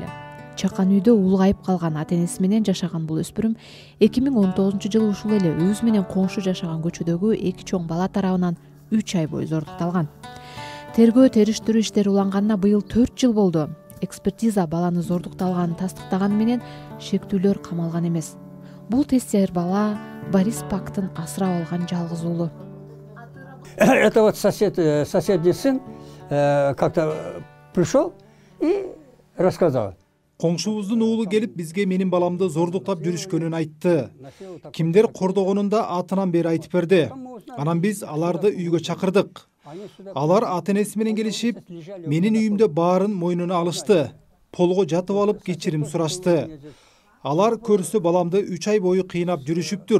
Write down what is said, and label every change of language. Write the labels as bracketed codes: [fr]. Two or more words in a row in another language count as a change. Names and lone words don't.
[ky] Чакан үйдө улгайып калган ата-энеси менен жашаган бул өспүрүм 2019-жылы ушул эле өзү менен коңшу жашаган көчөдөгү 2 чоң бала тарабынан 3 ай бою зордукталган. Тергөө териштирүү иштери уланганына быйыл 4 жыл болду. Экспертиза баланы зордукталганын тастыктаганы менен шектүүлөр камалган эмес. Бул тестер бала Борис Пактын асырап алган жалгыз уулу. [ru] Это вот соседний сын как-то пришел и рассказал. [ky] Коңшубуздун уулу келип бизге менин баламды зордуктап жүрүшкөнүн айтты. Кимдер кордогонун да атынан бери айтып берди. Анан биз аларды үйгө чакырдык. Алар ата-энеси менен келишип, менин үйүмдө баарын мойнуна алышты. Полго жатып алып кечирим сурашты. Алар көрсө баламды 3 ай бою кыйнап жүрүшүптүр.